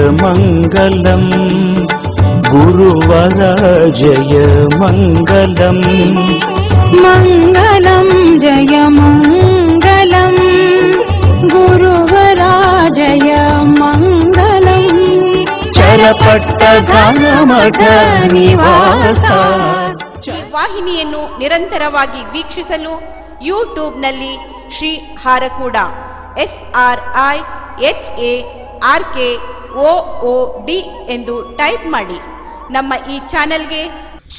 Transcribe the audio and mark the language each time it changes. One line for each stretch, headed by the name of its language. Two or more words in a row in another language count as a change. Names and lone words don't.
Sanskrit: मङ्गलम् गुरुवर जय मङ्गलम् मङ्गलं जय मङ्गलं गुरुवरा जय मङ्गलम् चरपट्टघनमठ निवास
Kannada: ಈ ವಾಹಿನಿಯನ್ನು ನಿರಂತರವಾಗಿ ವೀಕ್ಷಿಸಲು ಯೂಟ್ಯೂಬ್ನಲ್ಲಿ ಶ್ರೀ ಹಾರಕೂಡ SRIHARKOOD ಎಂದು ಟೈಪ್ ಮಾಡಿ. ನಮ್ಮ ಈ ಚಾನೆಲ್ಗೆ